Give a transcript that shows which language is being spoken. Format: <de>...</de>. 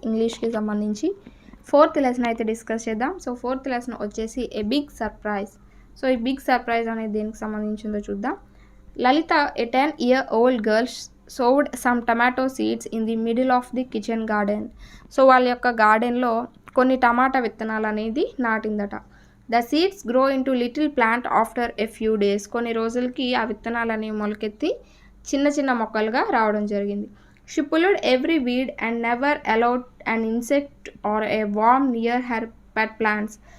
<te>ఇంగ్లీష్కి సంబంధించి 4th lesson అయితే discuss చేద్దాం. సో 4th లెసన్ వచ్చేసి ఏ బిగ్ సర్ప్రైజ్. సో ఈ బిగ్ సర్ప్రైజ్ అనేది దేనికి సంబంధించిందో చూద్దాం.</te> <en>Lalitha, a 10-year-old girl, sowed some tomato seeds in the middle of the kitchen garden.</en> <te>So వాళ్ళ యొక్క గార్డెన్లో కొన్ని టమాటా విత్తనాలు అనేది నాటిందట.</te> <en>The seeds grow into little plant after a few days.</en> <te>కొన్ని రోజులకి ఆ విత్తనాలు అనేవి మొలకెత్తి చిన్న చిన్న మొక్కలుగా రావడం జరిగింది.</te> <en>She pulled every weed and never allowed an insect or a worm near her pet plants.</en>